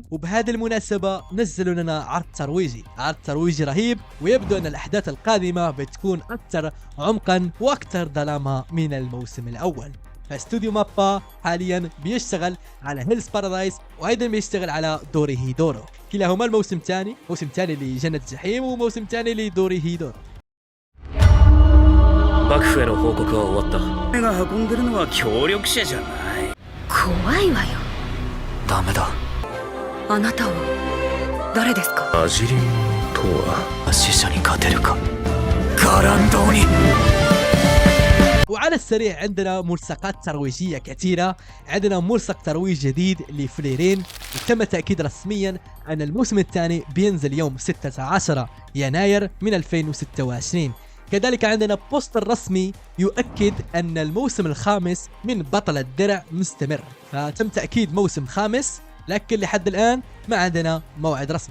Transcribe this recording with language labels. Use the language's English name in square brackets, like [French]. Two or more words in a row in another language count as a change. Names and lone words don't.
[Arabic] وبهذه المناسبة نزلوا لنا عرض ترويجي رهيب، ويبدو ان الاحداث القادمة بتكون اكثر عمقا واكثر ظلاما من الموسم الاول. فاستوديو مابا حاليا بيشتغل على هيلز بارادايس، وايضا بيشتغل على دوري هيدورو. كلاهما الموسم الثاني، موسم ثاني لجنة الجحيم وموسم ثاني لدوري هيدورو. [Japanese] 幕府への報告は終わった。俺が運んでるのは協力者じゃない。怖いわよ。ダメだ。あなたは誰ですか？アジリンとは死者に勝てるか。ガランドに。 [Arabic] وعلى السريع عندنا ملصقات ترويجية كثيرة. عندنا ملصق ترويج جديد لفليرين، وتم تأكيد رسميا أن الموسم الثاني بينزل يوم 16 يناير من 2026. كذلك عندنا بوستر رسمي يؤكد أن الموسم الخامس من بطل الدرع مستمر، فتم تأكيد موسم خامس، لكن لحد الآن ما عندنا موعد رسمي.